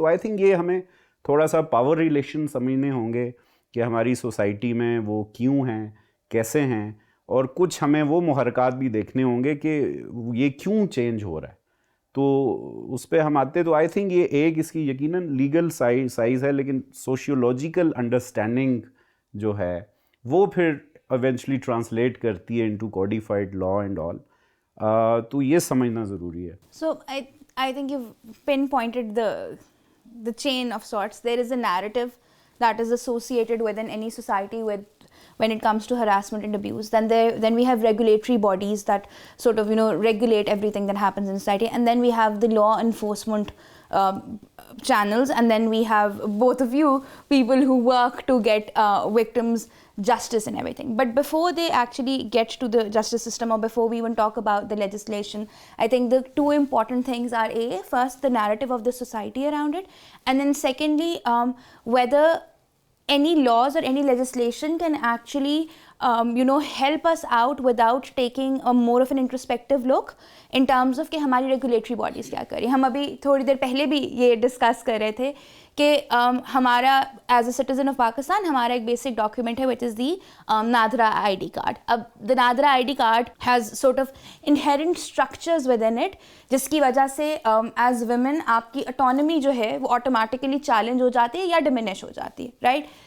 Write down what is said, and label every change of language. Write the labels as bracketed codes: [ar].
[ur] تو [en] I think [ur] یہ ہمیں تھوڑا سا پاور ریلیشن سمجھنے ہوں گے کہ ہماری سوسائٹی میں وہ کیوں ہیں، کیسے ہیں، اور کچھ ہمیں وہ محرکات بھی دیکھنے ہوں گے کہ یہ کیوں چینج ہو رہا ہے. تو اس پہ ہم آتے تو آئی تھنک یہ ایک اس کی یقیناً لیگل سائز ہے، لیکن سوشیولوجیکل انڈرسٹینڈنگ جو ہے وہ پھر ایونچولی ٹرانسلیٹ کرتی ہے [en] Into codified law and all. [ur] تو یہ سمجھنا ضروری ہے. [en] So I think you've pinpointed the chain of sorts. There is a narrative that is associated within any society when it comes to harassment and abuse. Then we have regulatory bodies that sort of regulate everything that happens in society, and then we have the law enforcement channels, and then we have both of you people who work to get victims justice and everything. But before they actually get to the justice system, or before we even talk about the legislation, I think the two important things are first the narrative of the society around it, and then secondly whether any laws or any legislation can actually help us out without taking a more of an introspective look in terms of [ur] کہ ہماری regulatory bodies کیا کریں. ہم ابھی تھوڑی دیر پہلے بھی یہ ڈسکس کر رہے تھے کہ ہمارا [en] as a citizen of Pakistan [ur] ہمارا ایک بیسک ڈاکیومنٹ ہے [en] Which is the NADRA I D card. اب the NADRA I D card has sort of inherent structures within it, [ur] جس کی وجہ سے ایز ویمن آپ کی اٹانومی جو ہے وہ آٹومیٹیکلی چیلنج ہو جاتی ہے یا ڈمینش ہو جاتی ہے، رائٹ.